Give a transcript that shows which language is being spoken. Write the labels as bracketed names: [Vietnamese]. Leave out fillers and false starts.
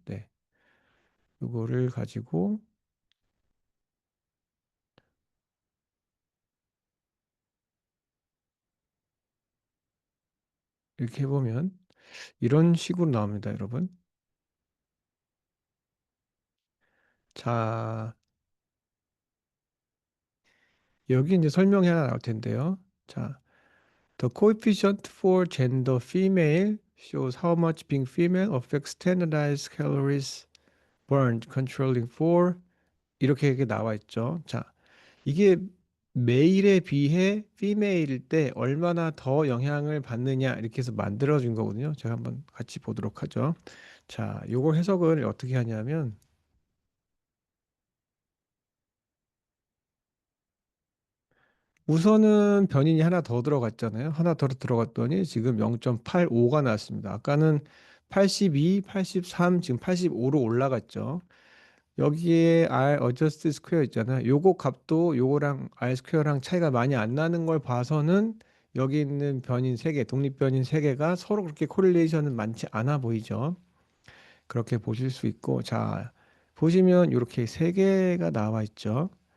[Korean] 네, 요거를 가지고 이렇게 해보면 이런 식으로 나옵니다, 여러분. 자, 여기 이제 설명이 하나 나올 텐데요. [English] 자, the coefficient for gender female shows how much being female affects standardized calories burned controlling for [Korean] 이렇게 나와 있죠. 자, 이게 메일에 비해 피메일일 때 얼마나 더 영향을 받느냐 이렇게 해서 만들어진 거거든요. 제가 한번 같이 보도록 하죠. 자, 요거 해석을 어떻게 하냐면 우선은 변인이 하나 더 들어갔잖아요. 하나 더 들어갔더니 지금 0.85가 나왔습니다. 아까는 82, 83, 지금 85로 올라갔죠. 여기에 R adjust square 있잖아요. 요거 값도 요거랑 R 스퀘어랑 차이가 많이 안 나는 걸 봐서는 여기 있는 변인 세 개, 독립 변인 세 개가 서로 그렇게 코릴레이션은 많지 않아 보이죠. 그렇게 보실 수 있고, 자, 보시면 이렇게 세 개가 나와 있죠.